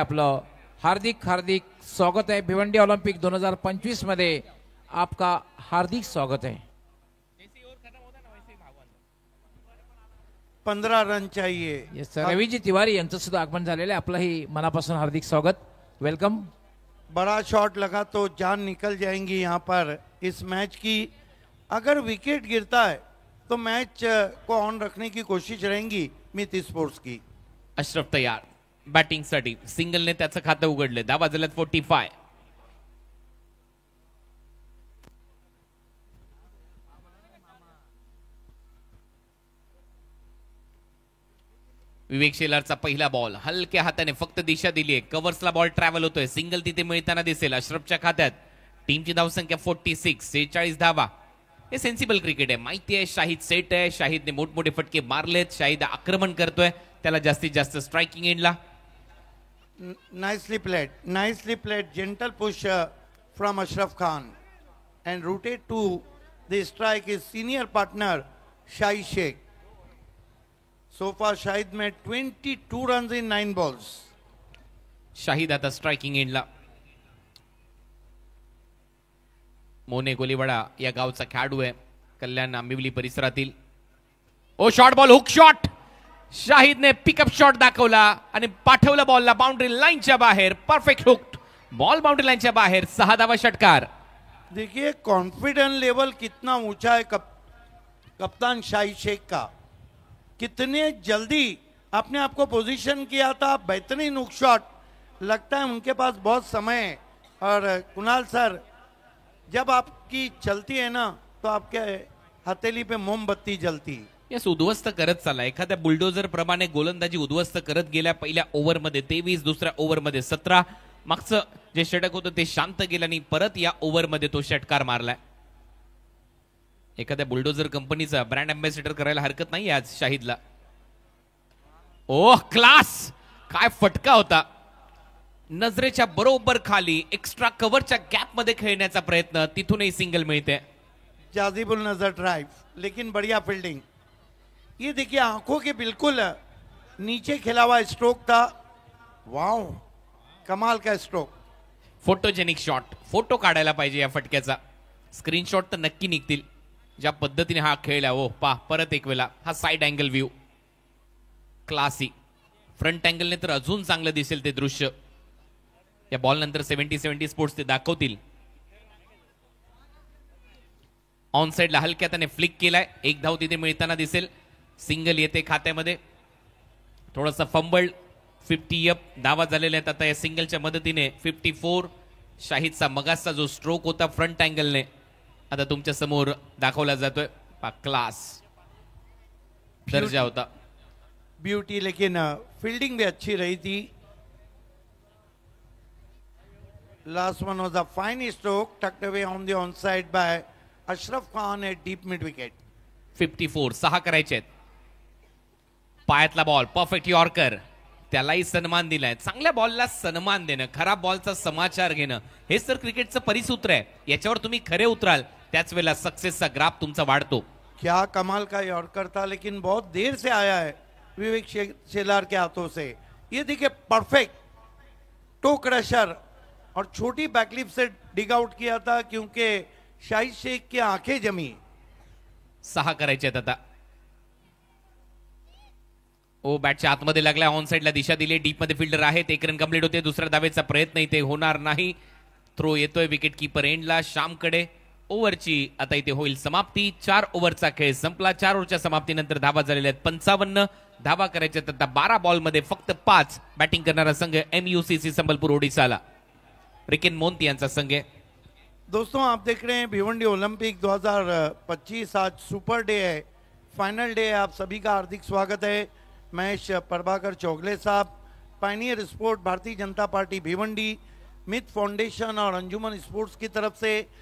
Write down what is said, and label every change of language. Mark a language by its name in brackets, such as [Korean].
[Marathi] आपलं हार्दिक हार्दिक स्वागत आहे. भिवंडी ऑलिम्पिक 2025 मध्ये आपका हार्दिक स्वागत आहे. [Hindi] 15 रन चाहिए. [Marathi] येस रवीजी तिवारी यांचं सुद्धा आगमन झालेलं आहे. आपलंही मनापासून हार्दिक स्वागत. [English] Welcome. [Hindi] बड़ा शॉट लगा तो जान निकल जाएंगी यहाँ पर इस मैच की. अगर विकेट गिरता है तो मैच को ऑन रखने की कोशिश रहेंगी मित स्पोर्ट्स की. [Marathi] अशरफ तयार बॅटिंगसाठी. सिंगलने त्याचं खातं उघडले. धावा झाल्यात 45. विवेक शेलारचा पहिला बॉल हलक्या हाताने फक्त दिशा दिली आहे. कव्हर्सला बॉल ट्रॅव्हल होतोय. सिंगल तिथे मिळताना दिसेल. अशरफच्या खात्यात टीमची धावसंख्या 46. 46 धावा. हे सेन्सिबल क्रिकेट आहे. माहिती आहे शाहिद सेट आहे, शाहिदने मोठमोठे फटके मारलेत, शाहिद आक्रमण करतोय, त्याला जास्तीत जास्त स्ट्रायकिंग एंडला. [English] Nicely played. Gentle push from Ashraf Khan, and rooted to the strike his senior partner Shahid Sheikh. So far, Shahid made 22 runs in 9 balls. [Marathi] Shahid आता स्ट्रायकिंग एंडला. मोने गोलीवाडा या गावचा खेळाडू आहे, कल्याण आंबिवली परिसरातील. ओ short ball, hook shot. शाहिदने pickup shot दाखवला आणि पाठवलं बॉलला बाउंड्री लाईनच्या बाहेर. परफेक्ट हुक बॉल बाउंड्री लाईनच्या बाहेर. 6 धावा षटकार. [Hindi] देखिए कॉन्फिडेंस लेवल कितना ऊंचा है कप्तान शाहिद शेख का. कितने जल्दी अपने आप को पोजीशन किया था. बेहतरीन हुक शॉट. लगता है उनके पास बहुत समय है. और कुणाल सर, जब आपकी चलती है ना तो आपके हथेली पे मोमबत्ती जलती. [Marathi] यस, उद्ध्वस्त करत चालला. एखाद्या बुलडोजर प्रमाणे गोलंदाजी उद्ध्वस्त करत गेल्या. पहिल्या ओव्हरमध्ये 23, दुसऱ्या ओव्हरमध्ये 17. मागचं जे षटक होतं ते शांत गेलं आणि परत या ओव्हरमध्ये तो षटकार मारलाय. एखाद्या बुलडोजर कंपनीचा ब्रँड अँबॅसेडर करायला हरकत नाही आज शाहिदला. ओह क्लास, काय फटका होता. नजरेच्या बरोबर खाली एक्स्ट्रा कव्हरच्या गॅप मध्ये खेळण्याचा प्रयत्न, तिथूनही सिंगल मिळते. [Hindi] जाजिबुल नजर ड्राइव, लेकिन बढ़िया फील्डिंग. ये देखिए आंखों के बिल्कुल नीचे खेला हुआ स्ट्रोक था. वाओ, कमाल का स्ट्रोक. [English] Photogenic shot. [Marathi] फोटो काढायला पाहिजे या फटक्याचा. स्क्रीनशॉट तर नक्की निघतील ज्या पद्धतीने हा खेळला. ओ पा, परत एक वेळा हा side angle view classy. Front अँगलने तर अजून चांगलं दिसेल ते दृश्य. या बॉल नंतर 70 स्पोर्ट्स ते दाखवतील. ऑन साइडला हलक्या त्याने फ्लिक केलाय. एक धाव तिथे मिळताना दिसेल. सिंगल येते खात्यामध्ये. थोडासा फंबल्ड. 50 अप धावा झालेल्या आहेत आता या सिंगलच्या मदतीने. 54 शाहिदचा मगासचा जो स्ट्रोक होता फ्रंट अँगलने आता तुमच्या समोर दाखवला जातोय. क्लास दर्जा होता. [Hindi] ब्यूटी, लेकिन फील्डिंग भी अच्छी रही थी. [English] Last one was a fine stroke tucked away on the on side by Ashraf Khan at deep mid wicket. [Marathi] 54 6 करायचे आहेत. पायातला बॉल परफेक्ट यॉर्कर. त्यालाही सन्मान दिलाय. चांगल्या बॉलला सन्मान देणं, खराब बॉलचा समाचार घेणं, हेच तर क्रिकेटचं परिसूत्र आहे. याच्यावर तुम्ही खरे उतराल त्याच वेळेला सक्सेसचा ग्राफ तुमचा वाढतो. [Hindi] क्या कमाल का यॉर्कर था, लेकिन बहुत देर से आया है विवेक शेलार के हाथों से. ये देखिए परफेक्ट टो क्रशर और छोटी बैकलिप से डिग आउट किया था क्योंकि शाहिद शेख की आंखें जमी. [Marathi] 6 करायचे आहेत आता. ओ बॅटच्या आतमध्ये लागला. ऑन साइडला दिशा दिली. डीप मध्ये फिल्डर आहेत. 1 रन कंप्लीट होते. दुसऱ्या धावेचा प्रयत्न इथे होणार नाही. थ्रो येतोय विकेट कीपर एंडला श्यामकडे. ओव्हरची आता इथे होईल समाप्ती. 4 ओव्हरचा खेळ संपला. 4 ओव्हरच्या समाप्तीनंतर धावा झालेल्या आहेत 55. धावा करायच्या आता 12 बॉलमध्ये फक्त 5. बॅटिंग करणारा संघ MUCC संबलपूर ओडिशाला रिकेन मोंती यांचा संघ आहे. [Hindi] दोस्तों, आप देख रहे हैं भिवंडी ओलंपिक 2025. आज सुपर डे है, फाइनल डे है. आप सभी का हार्दिक स्वागत है. महेश प्रभाकर चौगले साहब, Pioneer sport, Bharatiya Janata party Bhiwandi, myth foundation और अंजुमन स्पोर्ट्स की तरफ से.